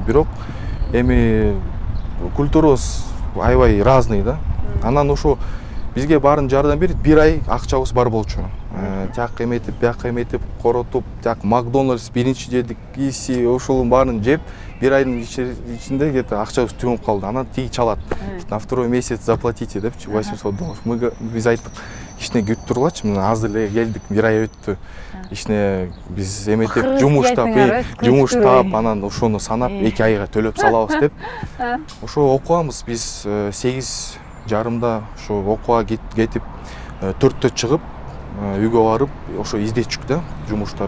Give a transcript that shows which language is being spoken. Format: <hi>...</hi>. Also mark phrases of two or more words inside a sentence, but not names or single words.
<ky>Бирок эми культурабыз аябай разный да. Анан ошо бизге баарын жардам берип, бир ай акчабыз бар болчу. Тияк эметип, бияка эметип, коротуп, тияк Макдональдс биринчи жедик, иси ошолун баарын жеп, бир айдын ичинде где-то акчабыз түгөнүп калды. Анан тиги чалат.</ky> <ru>На второй месяц заплатите депчи, $800.</ru> <ky>Биз айттык, ичине күтүп тургулачы, мына азыр эле келдик, бир ай өттү. Ичине биз эметип, жумуштап, анан ошону санап 2 айга төлөп салабыз деп. Ошо окуганбыз биз 8:30 ошо окууга кетип, 4-тө чыгып, үйгө барып, ошо издечүк да, жумуштар.</ky>